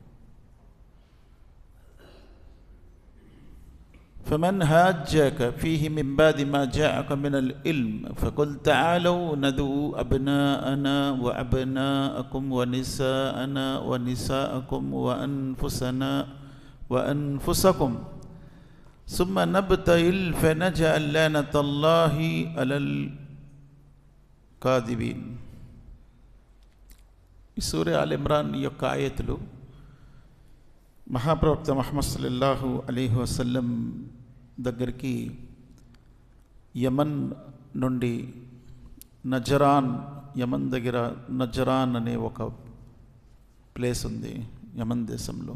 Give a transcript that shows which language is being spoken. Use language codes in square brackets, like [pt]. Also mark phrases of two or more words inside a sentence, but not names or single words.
[ar] فمن هاجك فيه من بعد ما جاءك من العلم فقل تعالوا ندعو أبناءنا وأبناءكم ونساءنا ونساءكم وأنفسنا وأنفسكم ثم نبتهل فنجعل لعنة الله على الكاذبين. [te] సూరా ఆల్ ఇమ్రాన్ యొక్క ఆయతులు మహాప్రవక్త ముహమ్మద్ [ar] صلى الله عليه وسلم [te] దగ్గరికి యమన్ నుండి యమన్ దగ్గర నజరాన్ అనే ఒక ప్లేస్ ఉంది యమన్ దేశంలో.